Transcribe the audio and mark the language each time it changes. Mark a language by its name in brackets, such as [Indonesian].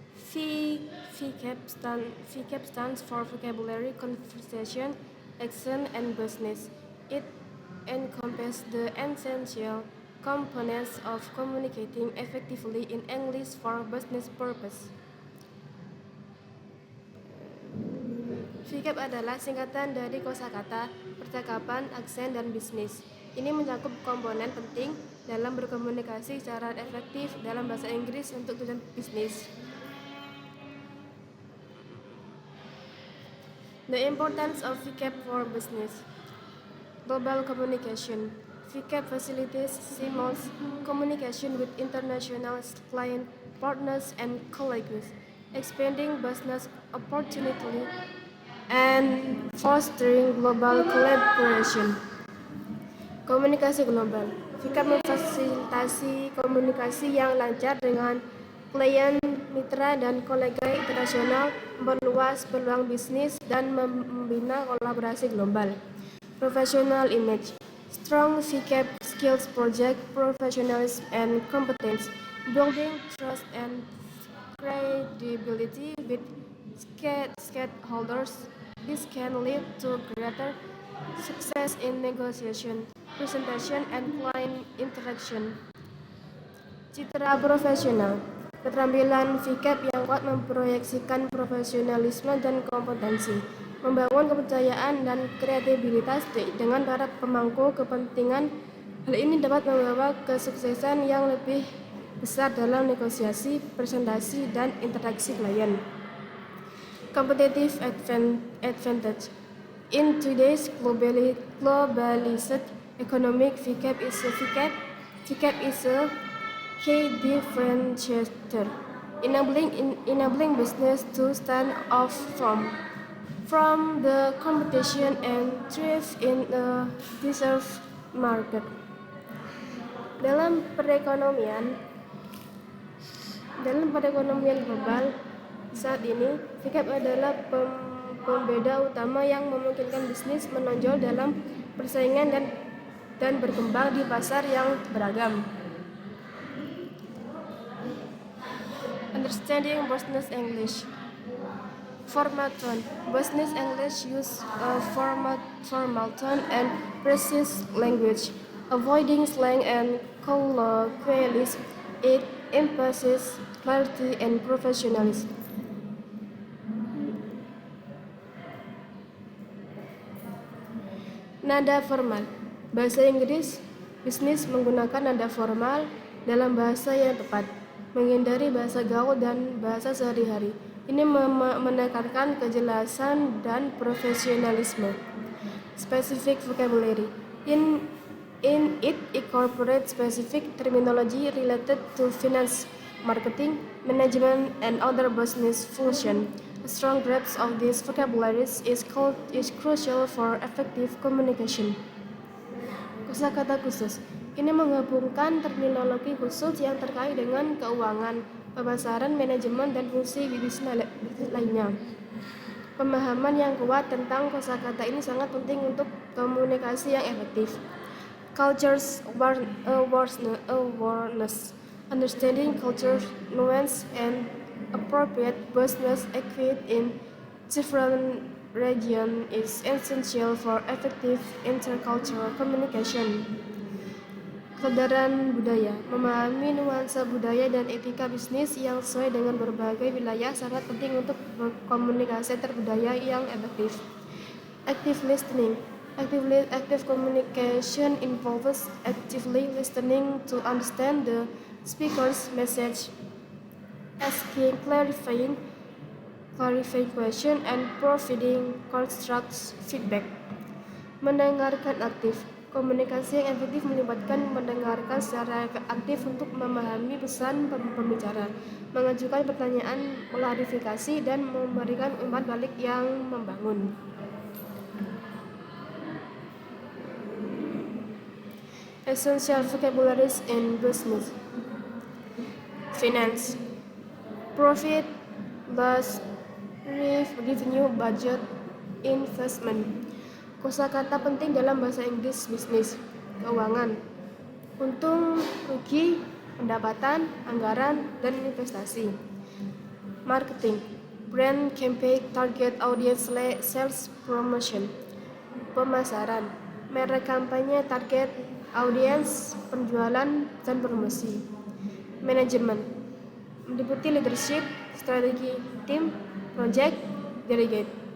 [English] VCAP stands for vocabulary, conversation, action, and business. It encompasses the essential components of communicating effectively in English for business purpose. [Indonesian] VCAP adalah singkatan dari kosakata, percakapan, aksen, dan bisnis. Ini mencakup komponen penting dalam berkomunikasi secara efektif dalam bahasa Inggris untuk tujuan bisnis. [English] The importance of VCAP for business. Global communication. VCAP facilitates seamless communication with international client partners and colleagues, expanding business opportunity and fostering global collaboration. [Indonesian] Komunikasi global. VCAP memfasilitasi komunikasi yang lancar dengan klien, mitra, dan kolega internasional, memperluas peluang bisnis, dan membina kolaborasi global. [English] Professional image. Strong VCAP skills project professionalism and competence, building trust and credibility with stakeholders. This can lead to greater success in negotiation, presentation, and client interaction. [Indonesian] Citra profesional. Keterampilan VCAP yang kuat memproyeksikan profesionalisme dan kompetensi, membangun kepercayaan dan kreativitas dengan para pemangku kepentingan. Hal ini dapat membawa kesuksesan yang lebih besar dalam negosiasi, presentasi, dan interaksi klien. [English] Competitive advantage. In today's globalized economic, VCAP is a key differentiator, enabling business to stand off from the competition and thrive in a deserved market. [Indonesian] Dalam perekonomian global saat ini, VCAP adalah pembeda utama yang memungkinkan bisnis menonjol dalam persaingan dan berkembang di pasar yang beragam. [English] Understanding business English. Formal tone. Business English use a formal tone and precise language, avoiding slang and colloquialism. It emphasizes clarity and professionalism. [Indonesian] Nada formal. Bahasa Inggris, bisnis menggunakan nada formal dalam bahasa yang tepat, menghindari bahasa gaul dan bahasa sehari-hari. Ini menekankan kejelasan dan profesionalisme. [English] Specific vocabulary. In it incorporates specific terminology related to finance, marketing, management, and other business functions. A strong grasp of these vocabularies is crucial for effective communication. [Indonesian] Kosakata khusus. Ini menggabungkan terminologi khusus yang terkait dengan keuangan, pemasaran, manajemen, dan fungsi bisnis lainnya. Pemahaman yang kuat tentang kosakata ini sangat penting untuk komunikasi yang efektif. [English] Cultures awareness. Understanding culture, nuance, and appropriate business etiquette in different regions is essential for effective intercultural communication. [Indonesian] Kesadaran budaya. Memahami nuansa budaya dan etika bisnis yang sesuai dengan berbagai wilayah sangat penting untuk berkomunikasi terbudaya yang efektif. [English] Active listening. Active communication involves actively listening to understand the speaker's message, asking clarifying question, and providing constructive feedback. [Indonesian] Mendengarkan aktif. Komunikasi yang efektif melibatkan mendengarkan secara aktif untuk memahami pesan pembicara, mengajukan pertanyaan klarifikasi, dan memberikan umpan balik yang membangun. [English] Essential vocabularies in business. Finance. profit, loss, revenue, budget, investment. [Indonesian] Kosakata penting dalam bahasa Inggris bisnis, keuangan, untung, rugi, pendapatan, anggaran, dan investasi. [English] Marketing, brand campaign, target audience, sales, promotion. [Indonesian] Pemasaran, merek kampanye, [English] target audience, [Indonesian] penjualan, dan promosi. Manajemen, meliputi leadership, strategi, tim, [English] project, delegate.